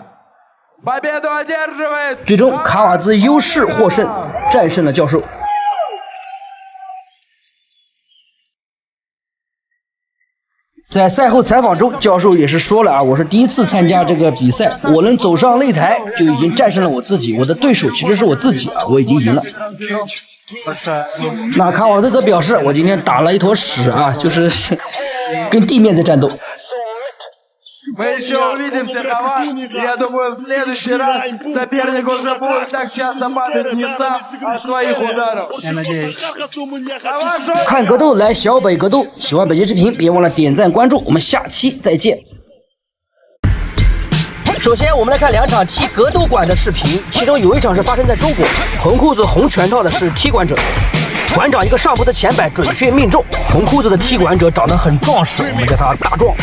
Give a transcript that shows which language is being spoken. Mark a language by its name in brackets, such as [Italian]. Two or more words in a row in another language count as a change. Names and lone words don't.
[Russian] Победу одерживает. [Chinese] 最终，卡瓦兹优势获胜，战胜了教授。在赛后采访中，教授也是说了啊，我是第1次参加这个比赛，我能走上擂台就已经战胜了我自己，我的对手其实是我自己啊，我已经赢了。那卡瓦兹则表示，我今天打了一坨屎啊，就是跟地面在战斗。 [Russian] Мы еще увидимся, Хават. Я думаю, в следующий раз соперник уже будет так часто падать не сам, а от своих ударов. Я надеюсь. [Chinese] 看格斗来小北格斗，喜欢本期视频别忘了点赞关注，我们下期再见。首先，我们来看2场踢格斗馆的视频，其中有一场是发生在中国，红裤子红拳套的是踢馆者。馆长一个上步的前摆准确命中，红裤子的踢馆者长得很壮实，我们叫他大壮。